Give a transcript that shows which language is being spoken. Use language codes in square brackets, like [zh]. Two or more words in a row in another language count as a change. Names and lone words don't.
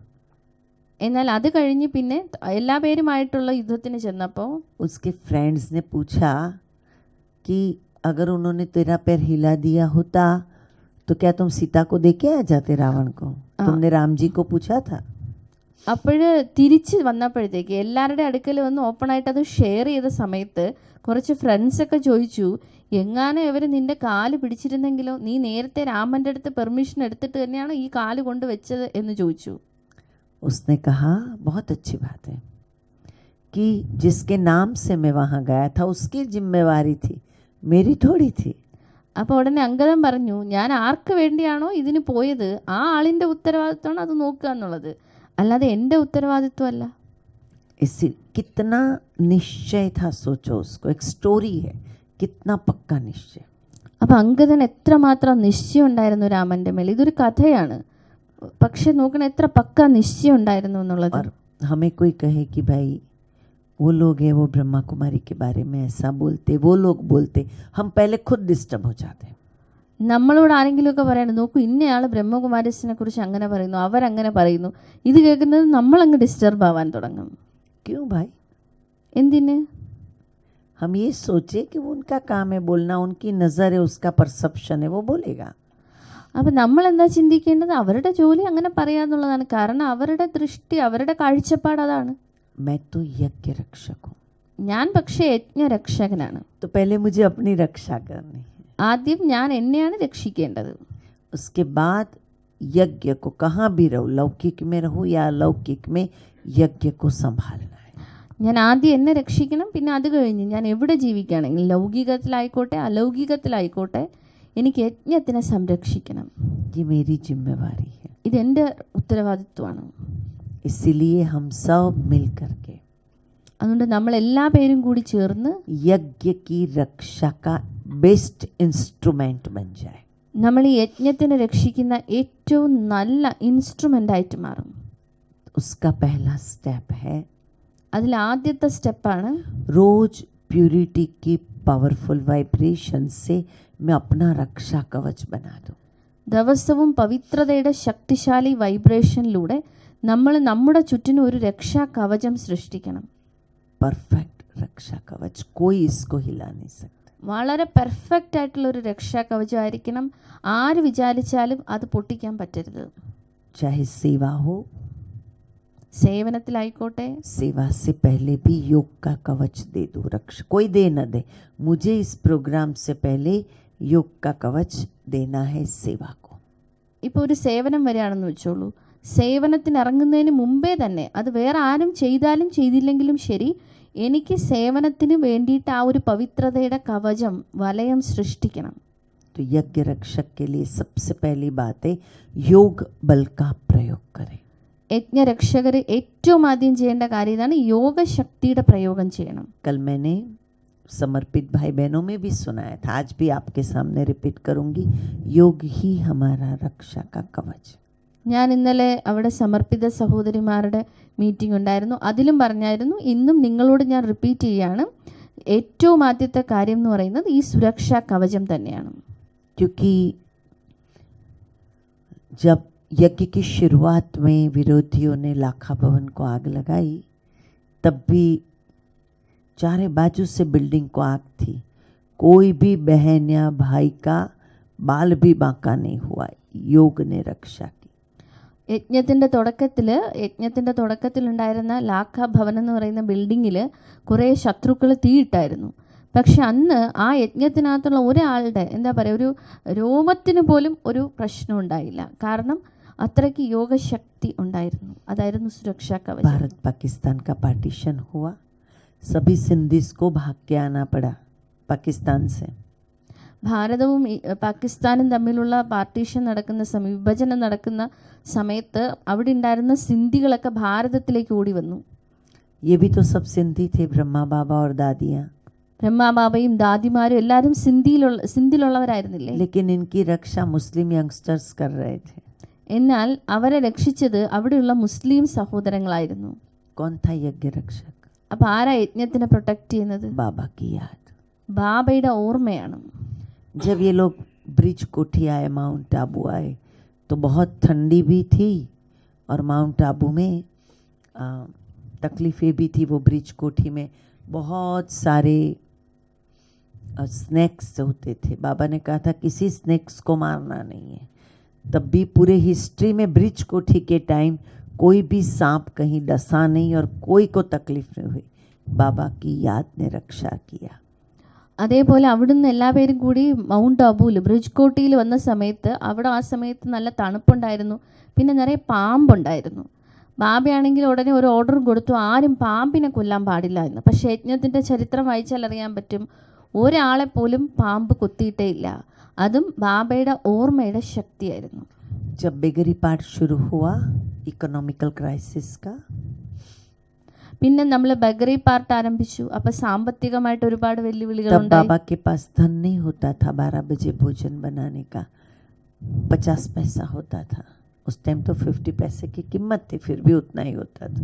[ml] എന്നാൽ അത് കഴിഞ്ഞ് പിന്നെ എല്ലാ പേരുമായിട്ടുള്ള യുദ്ധത്തിന് ചെന്നപ്പോൾ [hi] उसके फ्रेंड्स ने पूछा कि अगर उन्होंने तेरा पैर हिला दिया होता तो क्या तुम सीता को देके आ जाते रावण को? तुमने राम जी को पूछा था? [ml] അപ്പോൾ തിരിച്ച് വന്നപ്പോഴത്തേക്ക് എല്ലാവരുടെ അടുക്കൽ വന്ന് ഓപ്പണായിട്ട് അത് ഷെയർ ചെയ്ത സമയത്ത് കുറച്ച് ഫ്രണ്ട്സൊക്കെ ചോദിച്ചു, എങ്ങാനും ഇവർ നിൻ്റെ കാല് പിടിച്ചിരുന്നെങ്കിലോ, നീ നേരത്തെ രാമൻ്റെ അടുത്ത് പെർമിഷൻ എടുത്തിട്ട് തന്നെയാണ് ഈ കാല് കൊണ്ട് വെച്ചത് എന്ന് ചോദിച്ചു. [hi] उसने कहा, बहुत अच्छी बात है कि जिसके नाम से मैं वहाँ गया था उसकी जिम्मेवारी थी, मेरी थोड़ी थी. [ml] അപ്പോൾ ഉടനെ അങ്കദൻ പറഞ്ഞു, ഞാൻ ആർക്ക് വേണ്ടിയാണോ ഇതിന് പോയത് ആ ആളിൻ്റെ ഉത്തരവാദിത്വമാണ് അത് നോക്കുക എന്നുള്ളത്, അല്ലാതെ എൻ്റെ ഉത്തരവാദിത്വമല്ല. [hi] इसी कितना निश्चय था, सोचो उसको. एक स्टोरी है, कितना पक्का निश्चय. [ml] അപ്പോൾ അങ്കദൻ എത്രമാത്രം നിശ്ചയം ഉണ്ടായിരുന്നു രാമൻ്റെ മേൽ. ഇതൊരു കഥയാണ്, പക്ഷെ നോക്കണം എത്ര പക്ക നിശ്ചയം ഉണ്ടായിരുന്നു എന്നുള്ളത്. [hi] और हमें कोई कहे कि भाई वो लोग हैं, वो ब्रह्मा कुमारी के बारे में ऐसा बोलते, वो लोग बोलते, हम पहले खुद डिस्टर्ब हो जाते हैं. [ml] നമ്മളോട് ആരെങ്കിലുമൊക്കെ പറയണം, നോക്കൂ ഇന്നയാൾ ബ്രഹ്മകുമാരീസിനെ കുറിച്ച് അങ്ങനെ പറയുന്നു, അവരങ്ങനെ പറയുന്നു, ഇത് കേൾക്കുന്നത് നമ്മളങ്ങ് ഡിസ്റ്റർബ് ആവാൻ തുടങ്ങും. [hi] क्यों भाई? [ml] എന്തിന്? [hi] हम ये सोचे कि वो उनका काम है बोलना, उनकी नज़र है, उसका परसेप्शन है, वो बोलेगा. [ml] അപ്പം നമ്മൾ എന്താ ചിന്തിക്കേണ്ടത്? അവരുടെ ജോലി അങ്ങനെ പറയാന്നുള്ളതാണ്. കാരണം അവരുടെ ദൃഷ്ടി, അവരുടെ കാഴ്ചപ്പാട് അതാണ്. [hi] मैं तो यज्ञ रक्षक हूँ, [ml] ഞാൻ പക്ഷേ യജ്ഞരക്ഷകനാണ്. [hi] तो पहले मुझे अपनी रक्षा करनी है. [ml] ആദ്യം ഞാൻ എന്നെയാണ് രക്ഷിക്കേണ്ടത്. [hi] उसके बाद यज्ञ को कहाँ भी रहो, लौकिक में रहो या अलौकिक में, यज्ञ को संभालना है. [ml] ഞാൻ ആദ്യം എന്നെ രക്ഷിക്കണം. പിന്നെ അത് കഴിഞ്ഞ് ഞാൻ എവിടെ ജീവിക്കുകയാണെങ്കിൽ, ലൗകികത്തിലായിക്കോട്ടെ അലൗകികത്തിലായിക്കോട്ടെ, എനിക്ക് യജ്ഞത്തിനെ സംരക്ഷിക്കണം. [hi] ये मेरी जिम्मेवारी है. [ml] ഇതെൻ്റെ ഉത്തരവാദിത്വമാണ്. [hi] इसीलिए हम सब मिल करके [ml] അതുകൊണ്ട് നമ്മൾ എല്ലാ പേരും കൂടി ചേർന്ന് [hi] यज्ञ की रक्षा का [en] best instrument [hi] बन जाए. [ml] നമ്മൾ ഈ യജ്ഞത്തിനെ രക്ഷിക്കുന്ന ഏറ്റവും നല്ല ഇൻസ്ട്രുമെൻ്റ് ആയിട്ട് മാറും. [hi] उसका पहला स्टेप है, [ml] അതിൽ ആദ്യത്തെ സ്റ്റെപ്പാണ് [hi] रोज प्यूरिटी की [en] powerful vibration [hi] से मैं अपना रक्षा कवच बना दूं. [ml] ദിവസവും പവിത്രതയുടെ ശക്തിശാലി വൈബ്രേഷനിലൂടെ നമ്മൾ നമ്മുടെ ചുറ്റിനും ഒരു രക്ഷാ കവചം സൃഷ്ടിക്കണം. [hi] परफेक्ट रक्षा कवच, कोई इसको हिला नहीं सकता. [ml] വളരെ പെർഫെക്റ്റ് ആയിട്ടുള്ള ഒരു രക്ഷാ കവചമായിരിക്കണം. ആര് വിചാരിച്ചാലും അത് പൊട്ടിക്കാൻ പറ്റരുത്. [hi] चाहे सेवा हो, [ml] സേവനത്തിലായിക്കോട്ടെ, [hi] सेवा से पहले भी योग का कवच दे दो. रक्षा कोई दे न दे, मुझे इस प्रोग्राम से पहले योग का कवच देना है सेवा को. [ml] ഇപ്പോൾ ഒരു സേവനം വരികയാണെന്ന് വെച്ചോളൂ. സേവനത്തിന് ഇറങ്ങുന്നതിന് മുമ്പേ തന്നെ, അത് വേറെ ആരും ചെയ്താലും ചെയ്തില്ലെങ്കിലും ശരി, എനിക്ക് സേവനത്തിന് വേണ്ടിയിട്ട് ആ ഒരു പവിത്രതയുടെ കവചം, വലയം സൃഷ്ടിക്കണം. [hi] तो यज्ञ रक्षक के लिए सबसे पहली बात है, योग बल का प्रयोग करें. [ml] യജ്ഞരക്ഷകർ ഏറ്റവും ആദ്യം ചെയ്യേണ്ട കാര്യം ഇതാണ്, യോഗശക്തിയുടെ പ്രയോഗം ചെയ്യണം. [hi] कल मैंने समर्पित भाई बहनों में भी सुनाया था, आज भी आपके सामने रिपीट करूंगी, योग ही हमारा रक्षा का कवच. [ml] ഞാൻ ഇന്നലെ അവിടെ സമർപ്പിത സഹോദരിമാരുടെ മീറ്റിംഗ് ഉണ്ടായിരുന്നു. അതിലും പറഞ്ഞായിരുന്നു, ഇന്നും നിങ്ങളോട് ഞാൻ റിപ്പീറ്റ് ചെയ്യുകയാണ്, ഏറ്റവും ആദ്യത്തെ കാര്യം എന്ന് പറയുന്നത് ഈ സുരക്ഷാ കവചം തന്നെയാണ്. [hi] क्योंकि जब यज्ञ की शुरुआत में विरोधियों ने लाखा भवन को आग लगाई, तब भी चारे बाजू से बिल्डिंग को आग थी. कोई भी बहन या भाई का बाल भी बांका नहीं हुआ. योग ने रक्षा की. [ml] യജ്ഞത്തിൻ്റെ തുടക്കത്തിലുണ്ടായിരുന്ന ലാഖ ഭവൻ എന്ന് പറയുന്ന ബിൽഡിങ്ങിൽ കുറേ ശത്രുക്കൾ തീയിട്ടായിരുന്നു. പക്ഷെ അന്ന് ആ യജ്ഞത്തിനകത്തുള്ള ഒരാളുടെ എന്താ പറയുക, ഒരു രോമത്തിന് പോലും ഒരു പ്രശ്നം ഉണ്ടായില്ല. കാരണം അത്രയ്ക്ക് യോഗശക്തി ഉണ്ടായിരുന്നു. അതായിരുന്നു സുരക്ഷാ കവചം. [hi] भारत पाकिस्तान का पार्टीशन हुआ, सभी सिंधीस को भाग के आना पड़ा पाकिस्तान से. [ml] ഭാരതവും പാകിസ്ഥാനും തമ്മിലുള്ള പാർട്ടീഷൻ നടക്കുന്ന വിഭജനം നടക്കുന്ന സമയത്ത് അവിടെ ഉണ്ടായിരുന്ന സിന്ധികളൊക്കെ ഭാരതത്തിലേക്ക് ഓടി വന്നു. [hi] ये भी तो सब सिंधी थे, ब्रह्मा बाबा और दादियाँ. [ml] ബ്രഹ്മാബാബയും ദാദിമാരും എല്ലാവരും സിന്ധിയിലുള്ളവരായിരുന്നില്ലേ? [hi] लेकिन इनकी रक्षा मुस्लिम यंगस्टर्स कर रहे थे. [ml] എന്നാൽ അവരെ രക്ഷിച്ചത് അവിടെയുള്ള മുസ്ലിം സഹോദരങ്ങളായിരുന്നു. [hi] कौन था यज्ञ रक्षक? [ml] അപ്പം ആരാ യജ്ഞത്തിനെ പ്രൊട്ടക്റ്റ് ചെയ്യുന്നത്? [hi] बाबा की याद. [ml] ബാബയുടെ ഓർമ്മയാണ്. [hi] जब ये लोग ब्रिज कोठी आए, माउंट आबू आए, तो बहुत ठंडी भी थी और माउंट आबू में तकलीफ़ें भी थी. वो ब्रिज कोठी में बहुत सारे स्नैक्स होते थे. बाबा ने कहा था किसी स्नैक्स को मारना नहीं है. तब भी पूरे हिस्ट्री में ब्रिज कोठी के टाइम कोई भी सांप कहीं डसा नहीं और कोई को तकलीफ नहीं हुई. बाबा की याद ने रक्षा किया. [ml] അതേപോലെ അവിടുന്ന് എല്ലാ പേരും കൂടി മൗണ്ട് അബൂല് ബ്രിഡ്ജ് കോട്ടിയിൽ വന്ന സമയത്ത് അവിടെ ആ സമയത്ത് നല്ല തണുപ്പുണ്ടായിരുന്നു. പിന്നെ നിറയെ പാമ്പുണ്ടായിരുന്നു. ബാബയാണെങ്കിൽ ഉടനെ ഒരു ഓർഡർ കൊടുത്തു, ആരും പാമ്പിനെ കൊല്ലാൻ പാടില്ല എന്ന്. പക്ഷേ യജ്ഞത്തിൻ്റെ ചരിത്രം വായിച്ചാൽ അറിയാൻ പറ്റും, ഒരാളെ പോലും പാമ്പ് കൊത്തിയിട്ടേ ഇല്ല. അതും ബാബയുടെ ഓർമ്മയുടെ ശക്തിയായിരുന്നു. [hi] जब [en] beggary part [hi] शुरू हुआ [en] economical crisis [hi] का, [ml] പിന്നെ നമ്മൾ [en] beggary part [ml] ആരംഭിച്ചു. അപ്പോൾ സാമ്പത്തികമായിട്ട് ഒരുപാട് വെല്ലുവിളികൾ [hi] तब [ml] ഉണ്ടായി. [hi] बाबा के पास धन नहीं होता था 12 बजे भोजन बनाने का. 50 पैसा होता था. उस टाइम तो 50 पैसे की कीमत थी, फिर भी उतना ही होता था.